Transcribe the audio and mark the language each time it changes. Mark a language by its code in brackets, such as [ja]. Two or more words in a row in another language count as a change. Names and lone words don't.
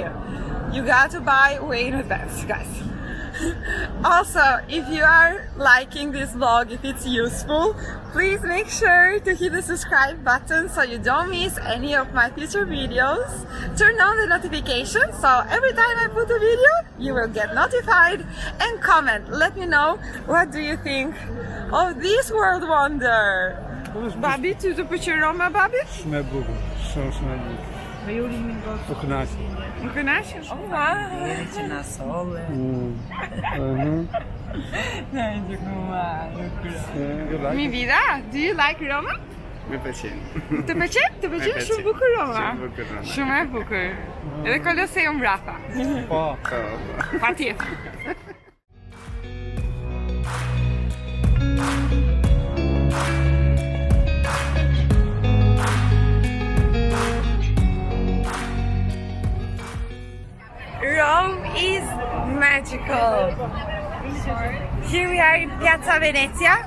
[en] You got to buy way in advance, guys. Also, if you are liking this vlog, if it's useful, please make sure to hit the subscribe button so you don't miss any of my future videos. Turn on the notifications so every time I put a video, you will get notified. And comment, let me know what do you think of this world wonder. [sq] Babi, tu të pëlqen Roma, Babi? Shumë e bukur, shumë e bukur. Po kënaqem. Më kënaqesh? Oh, wow! Që na solle. [es] Mi vida, [en] do you like Roma? [sq] Më pëlqen. Të pëlqen? Të pëlqen shumë bukur Roma? Shumë bukur Roma. Shumë e bukur. Edhe Colosseum mbrapa. Po. Patjetër. [en] Rome is magical. Here we are in Piazza Venezia.